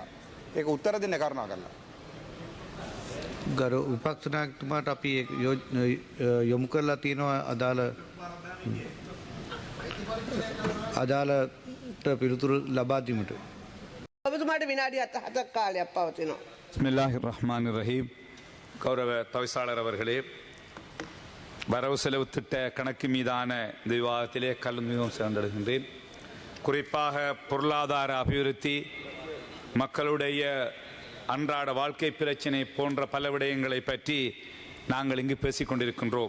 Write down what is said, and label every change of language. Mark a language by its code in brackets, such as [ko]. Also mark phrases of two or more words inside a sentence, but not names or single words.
[si] ඒක උත්තර දෙන්න කරුණාකරලා. ගරු විපක්ෂ නායකතුමාට අපි යොමු කරලා තියෙනවා අදාළට පිළිතුරු ලබා දීමට. ඔබතුමාට විනාඩි 7ක් කාලයක් පවතිනවා. [ar] بسم الله الرحمن الرحيم. [ta] கௌரவ தவிசாளர் அவர்களே, வரவு செலவு திட்ட கணக்கு மீதான இந்த விவாதத்திலே கலந்து சேர்ந்திருக்கின்றேன். குறிப்பாக பொருளாதார அபிவிருத்தி, மக்களுடைய அன்றாட வாழ்க்கை பிரச்சினை போன்ற பல விடயங்களை பற்றி நாங்கள் இங்கு பேசிக்கொண்டிருக்கின்றோம்.